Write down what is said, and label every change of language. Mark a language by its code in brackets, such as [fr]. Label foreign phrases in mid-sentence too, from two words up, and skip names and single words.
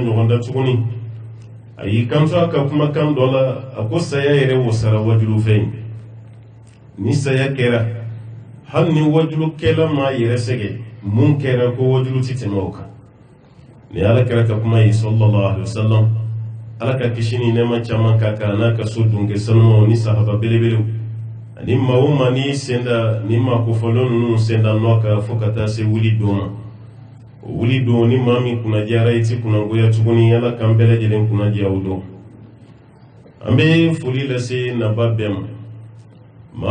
[bm] ɲɔgɔn da tuguni a y'i kanto a ka kumakan dɔ la a ko saya yɛrɛ wasara wajulu fɛ yen ni saya kɛra hali ni wajulukɛla ma yɛrɛ sɛgɛ mun kɛra ko wajulu ti tɛmɛ o kan ni ala kɛra ka kuma ye [ar] صلى الله عليه وسلم [bm] ala ka kisi ni nɛɛma caman k'a kan n'a ka so dunkɛ sanumaw ni sahaba belebelew ani maa o maa ni senda ni maa kofɔlen ninnu senda nɔ kan fo ka taa se wuli don ma o wuli don ni maa min kunnadiyara i ti kunnangoya tuguni ala k'an bɛɛ lajɛlen kunnadiya o don an bɛ foli lase naba bɛɛ ma maa